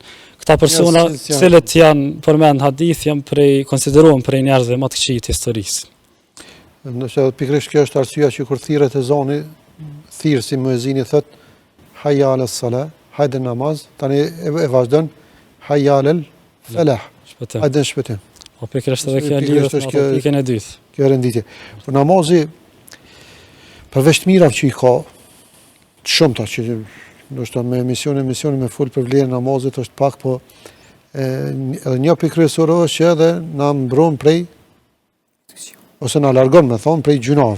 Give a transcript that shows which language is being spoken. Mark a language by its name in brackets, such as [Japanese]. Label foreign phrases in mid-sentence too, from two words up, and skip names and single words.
[Albanian] Këta persona, cilët janë përmend hadith, janë konsiderohen prej njerëzve më të këqij të historisë. Nëse pikërisht kjo është arsyeja që kur thirret ezani, thirr si muezini thot [Arabic] حي على الصلاة, [Albanian] hajde namaz, tani e vazhdon [Arabic] حي على الفلاح. [Albanian] Hajde shpëtim. Po pikërisht edhe kjo lidhet me pikën e dytë. Kjo është renditje. Por namazi përveç të mirave që i ka, të shumta që ndoshta me emisione me fol për vlerën e namazit është pak, po edhe një pikë kryesore është që edhe na mbron prej ose na largon me thonë prej gjunave.